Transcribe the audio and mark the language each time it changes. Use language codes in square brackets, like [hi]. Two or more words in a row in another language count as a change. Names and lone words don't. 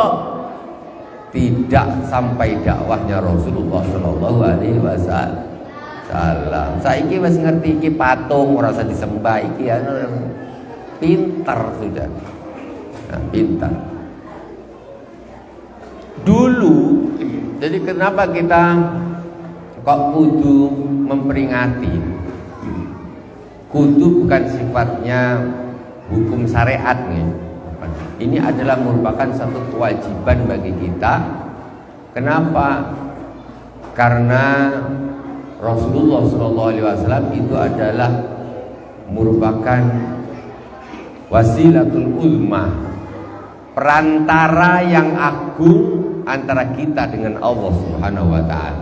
[id] Tidak sampai dakwahnya Rasulullah [ar] صلى الله عليه وسلم. [jv] Saiki wis ngerti iki patung ora usah disembah iki pintar sudah. [id] Nah, pintar. Dulu, jadi kenapa kita kok kudu memperingati? Kudu bukan sifatnya hukum syariat nih. Ini adalah merupakan satu kewajiban bagi kita. Kenapa? Karena Rasulullah SAW itu adalah merupakan [ar] وسيلة الأمة, [id] perantara yang agung antara kita dengan [ar] الله سبحانه وتعالى.